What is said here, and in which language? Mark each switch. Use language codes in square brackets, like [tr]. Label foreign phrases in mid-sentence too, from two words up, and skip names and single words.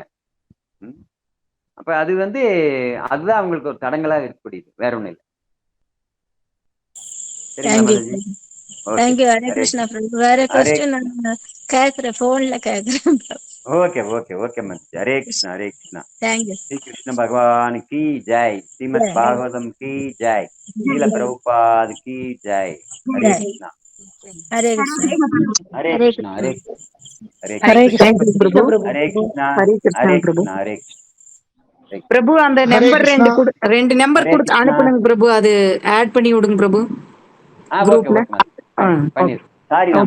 [ta] அப்ப அது வந்து அதுதான் அவங்களுக்கு ஒரு தடங்களாக இருக்கக்கூடியது, வேற ஒண்ணும் இல்லை. சரிங்களா மாதாஜி? ஓகே, தேங்க்யூ. ஹரே ஹரே கிருஷ்ணா பிரபு. வேற ஹரே கொஸ்டின் நான் கேக்குறேன், போன்ல கேக்குறேன் பிரபு. [en] okay okay okay [ta] மாதாஜி. ஹரே கிருஷ்ணா ஹரே கிருஷ்ணா. தேங்க்யூ. [hi] श्री कृष्ण भगवान की जय, श्रीमद् भागवतम की जय, शील प्रभुपाद की जय। हरे कृष्णा। [ta] ஹரே கிருஷ்ணா. ஹரே ஹரே கிருஷ்ணா, ஹரே ஹரே ஹரே கிருஷ்ணா, கிருஷ்ணா பிரபு. ஹரே கிருஷ்ணா, ஹரே கிருஷ்ணா ஹரே பிரபு. கிருஷ்ணா, ஹரே கிருஷ்ணா. பிரபு அந்த ஹரே நம்பர் கிருஷ்ணா. ரெண்டு நம்பர் ஹரே கொடுத்து கிருஷ்ணா. அனுப்புனுங்க பிரபு. அது ஆட் பண்ணி விடுங்க பிரபு ஓகே குரூப்ல. ஓகே பண்ணிடு. சாரி, நான்